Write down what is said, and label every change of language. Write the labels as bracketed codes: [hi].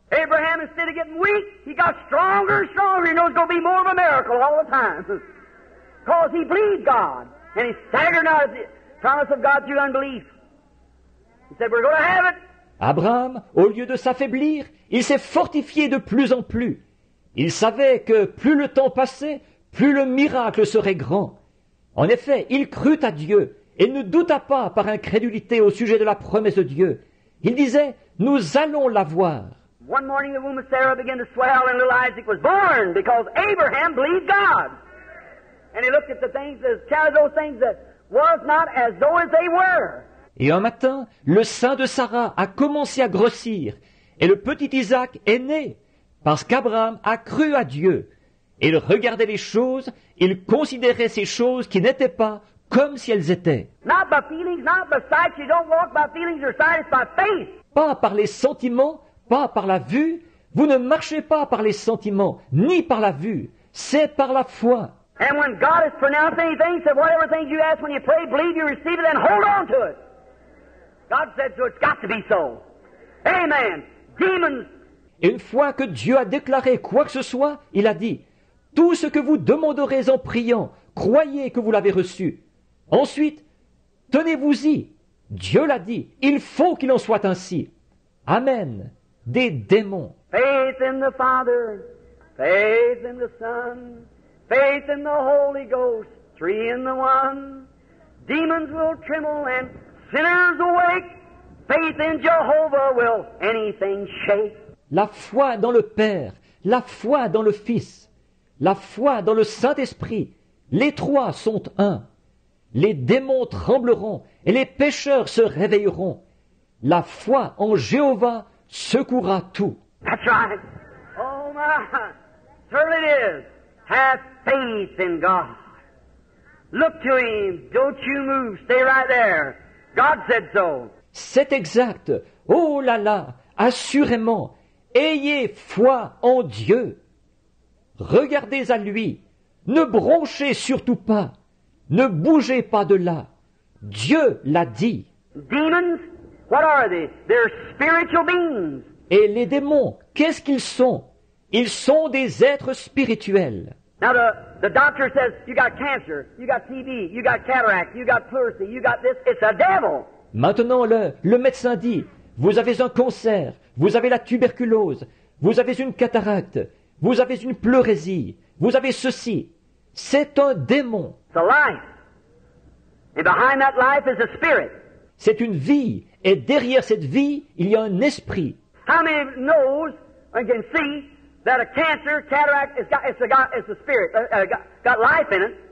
[en] Abraham, instead of getting weak, he got stronger and stronger. He knows it's going to be more of a miracle all the time. Because he believed God. And he staggered not at the promise of God through unbelief. He said, we're going to have it. [fr] Abraham, au lieu de s'affaiblir, il s'est fortifié de plus en plus. Il savait que plus le temps passait, plus le miracle serait grand. En effet, il crut à Dieu et ne douta pas par incrédulité au sujet de la promesse de Dieu. Il disait, nous allons la voir. [en] One morning the womb of Sarah began to swell and little Isaac was born because Abraham believed God. And he looked at the things, counted those things that was not as though as they were. [fr] Et un matin, le sein de Sarah a commencé à grossir et le petit Isaac est né parce qu'Abraham a cru à Dieu. Et il regardait les choses, il considérait ces choses qui n'étaient pas comme si elles étaient. [en] Not by feelings, not by sight. You don't walk by feelings or sight. It's by faith. [fr] Pas par les sentiments, pas par la vue. Vous ne marchez pas par les sentiments, ni par la vue. C'est par la foi. [en] And when God has pronounced anything, said whatever things you ask when you pray, believe you receive it, then hold on to it. God said so. It's got to be so. Amen. Demons. [fr] Et une fois que Dieu a déclaré quoi que ce soit, il a dit, Tout ce que vous demanderez en priant, croyez que vous l'avez reçu. Ensuite, tenez-vous-y. Dieu l'a dit, il faut qu'il en soit ainsi. Amen. Des démons. [en] Faith in the Father, faith in the Son, faith in the Holy Ghost, three in the one. Demons will tremble and sinners awake. Faith in Jehovah will anything shake. [fr] La foi dans le Père, la foi dans le Fils, la foi dans le Saint-Esprit, les trois sont un. Les démons trembleront et les pécheurs se réveilleront. La foi en Jéhovah secouera tout. [en] That's right. Oh my, certainly it is. Have faith in God. Look to Him. Don't you move. Stay right there. God said so. [fr] C'est exact. Oh là là, assurément, ayez foi en Dieu. Regardez à lui. Ne bronchez surtout pas. Ne bougez pas de là. Dieu l'a dit. [en] Demons, what are they? They're spiritual beings. [fr] Et les démons, qu'est-ce qu'ils sont? Ils sont des êtres spirituels. [en] Now the doctor says, you got cancer, you got TB, you got cataract, you got pleurisy, you got this. It's a devil. [fr] Maintenant, le médecin dit, vous avez un cancer, vous avez la tuberculose, vous avez une cataracte, vous avez une pleurésie, vous avez ceci. C'est un démon. [en] It's a life. And behind that life is a spirit. [fr] C'est une vie. Et derrière cette vie, il y a un esprit. [en] How many knows and can see that a cancer, cataract, it's a spirit, got life in it?